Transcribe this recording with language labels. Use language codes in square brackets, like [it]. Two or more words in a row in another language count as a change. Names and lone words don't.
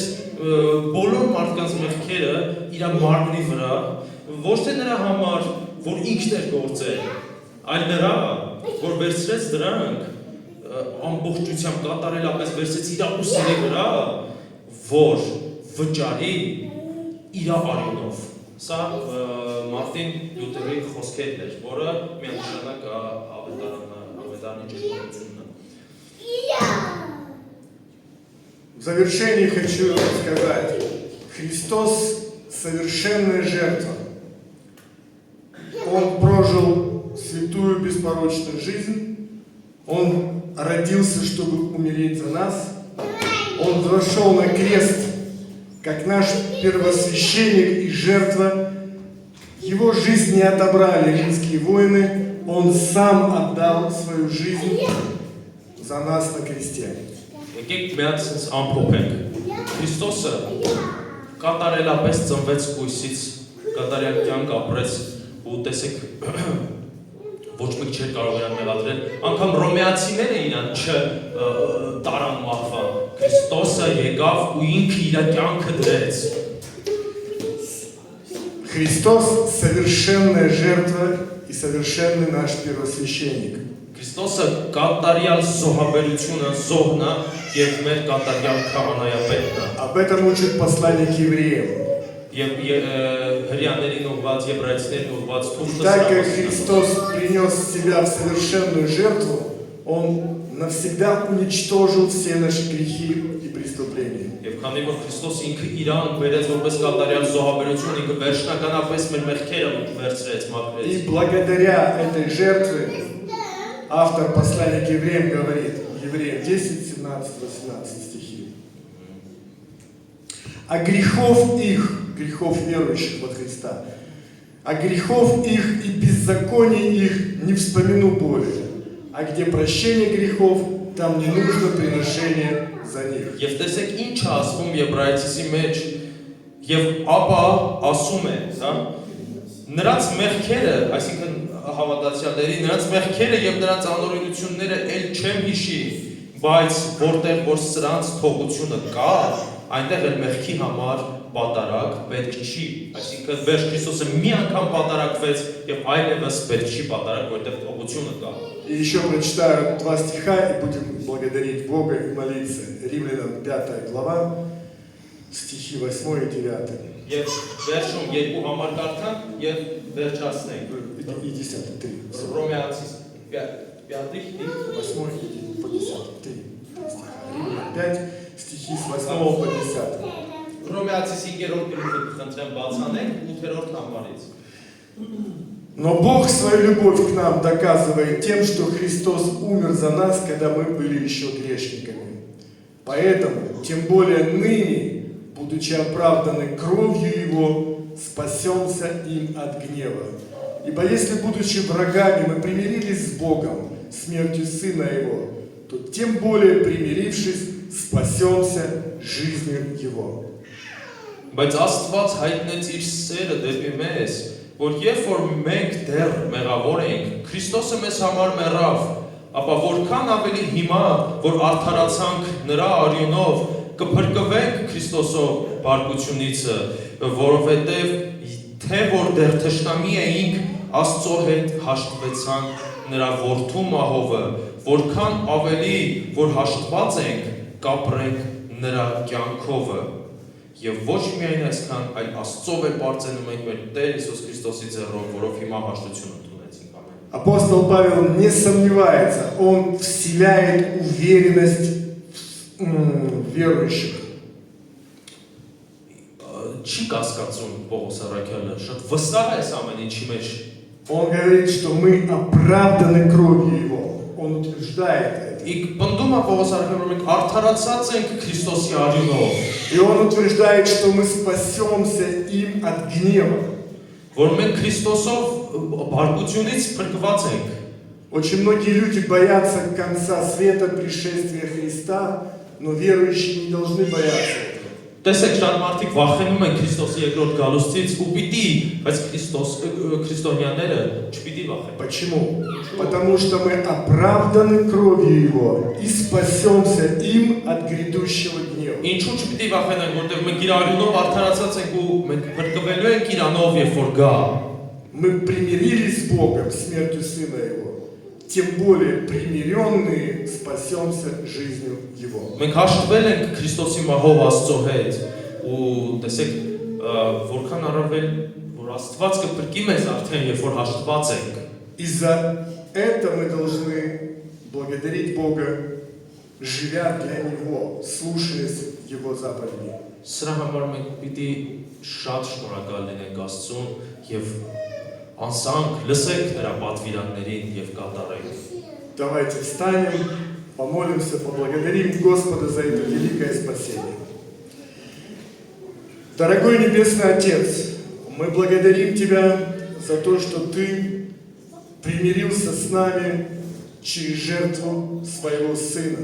[hy] բոլոր մարդկանց մեղքերը իր մարմնի վրա, ոչ թե նրա համար, որ ինքն էր գործել, այլ նրա, որ վերցրեց դրանք ամբողջությամբ կատարելապես վերցրեց իր ուսերի վրա, որ վճարի իր արյունով։ Սա Մարտին Լյութերի խոսքերն էր, որը միանշանակ ավետարանի ճշմարտությունն է։ [ru] В завершении хочу сказать, Христос совершенная жертва. Он прожил святую беспорочную жизнь, Он родился, чтобы умереть за нас, Он вошел на крест, как наш первосвященник и жертва. Его жизнь не отобрали римские воины, Он сам отдал свою жизнь за нас на кресте. [hy] Եկեք միած sense ամփոփենք։ Քրիստոսը կատարելապես ծնվեց կույսից, կատարյալ կյանք ապրեց ու տեսեք ոչ մեկ չէր կարող իրան մեղադրել, անգամ ռոմեացիները իրան չտարան մահվան։ Քրիստոսը եկավ ու ինքը իր կյանքը դրեց։ [ru] Христос совершенная жертва и совершенный наш первосвященник. [hy] Քրիստոսը կատարյալ զոհաբերությունը զոհն է եւ մեր կատարյալ քահանայապետն է։ [ru] Об этом учит послание к евреям. [hy] Եվ հрьяաներին ուղված, եբրայեցիներին ուղված թուղթը [ru] Так как Христос принес себя в совершенную жертву, Он навсегда уничтожил все наши грехи и преступления. [hy] Եվ քանի որ Քրիստոս ինքը իրան բերեց որպես կատարյալ զոհաբերություն, ինքը վերջնականապես մեր մեղքերը վերցրեց, մաքրեց։ [ru] И благодаря этой жертве автор послания к евреям говорит, Евреям 10, 17, 18 стихи. А грехов их, грехов верующих во Христа, а грехов их и беззаконий их не вспомину более. А где прощение грехов, там не нужно приношение за них. [hy] Եվ տեսեք ինչ ասվում Եբրայեցիի մեջ, եւ ապա ասում է, հա, նրանց մեղքերը, այսինքն հավատացյալների, նրանց մեղքերը եւ նրանց անօրենությունները ել չեմ հիշի, բայց որտեղ որ սրանց թողությունը կա, այնտեղ էլ մեղքի համար պատարակ պետք չի, այսինքն վերջ Քրիստոսը մի անգամ պատարակվեց եւ այլևս պետք չի պատարակ, որտեղ թողությունը կա։ [ru] И еще прочитаю 2 стиха и будем благодарить Бога и молиться. Римлянам 5 глава, стихи 8 и 9. [hy] Եվ վերջում երկու համար կարդանք եւ վերջացնենք։ [ru] И 10, 3. [hy] Հռոմեացիս 5 [ru] 8 по 10. 3 стиха. Римлянам 5, стихи с 8 по 10. [hy] Հռոմեացիս 5-րդ գլուխը խնդրեմ բացանենք 8-րդ համարից։ [ru] Но Бог свою любовь к нам доказывает тем, что Христос умер за нас, когда мы были еще грешниками. Поэтому, тем более ныне, будучи оправданы кровью Его, спасемся им от гнева. Ибо если, будучи врагами, мы примирились с Богом смертью Сына Его, то тем более, примирившись, спасемся жизнью Его. [hy] Բայց Աստված հայտնեց իր սերը դեպի մեզ, որ երբ որ մենք դեռ մեղավոր էինք, Քրիստոսը մեզ համար մեռավ, ապա որքան ավելի հիմա, որ արդարացանք նրա արյունով, կփրկվենք Քրիստոսով բարկությունիցը, որովհետև թե որ դեռ թշնամի էինք, Աստծո հետ հաշտվեցանք նրա որդու մահովը, որքան ավելի որ հաշտված ենք, կապրենք նրա կյանքովը։ Եվ ոչ միայն այսքան, այլ Աստծով է պարծենում ենք մեր Տեր Հիսուս Քրիստոսի ձեռով, որով հիմա հաշտություն ընդունեցինք, ամեն։ [ru] Апостол Павел не сомневается, он вселяет уверенность в верующих. [hy] Չի կասկածում Պողոս առաքյալը, շատ վստահ է այս ամեն ինչի մեջ։ [ru] Он говорит, что мы оправданы кровью Его. Он утверждает это. [hy] Իսկ պնդում է Պողոս առաքյալը, որ մենք արդարացած ենք Քրիստոսի արյունով, [ru] И он утверждает, что мы спасемся им от гнева. [hy] որ մենք Քրիստոսով բարկությունից փրկված ենք։ [ru] Очень многие люди боятся конца света, пришествия Христа, но верующие не должны бояться этого. [hy] Տեսեք, շատ մարդիկ վախենում են Քրիստոսի երկրորդ գալուստից ու պիտի, բայց քրիստոնյաները չպիտի վախեն։ [ru] Почему? Потому что мы оправданы кровью Его и спасемся им от грядущего гнева. [hy] Ինչու չպիտի վախենանք, որտեղ մենք իր արյունով արդարացած ենք ու մենք փրկվելու ենք իրանով, երբ որ գա։ [ru] Мы примирились с Богом смертью Сына Его. Тем более примиренные спасемся жизнью Его. [hy] Մենք հաշտվել ենք Քրիստոսի մահով Աստծո հետ ու տեսեք, որքան առավել որ Աստված կփրկի մեզ արդեն, երբ որ հաշտված ենք։ [ru] И за это мы должны благодарить Бога, живя для Него, слушаясь Его заповедей. [hy] Սրա համար մենք պիտի շատ շնորհակալ լինենք Աստծուն եւ անսանք լսենք նրա պատվիրաններին եւ կատարենք։ [ru] Давайте встанем, помолимся, поблагодарим Господа за это великое спасение. Дорогой Небесный Отец, мы благодарим Тебя за то, что Ты примирился с нами через жертву Своего Сына.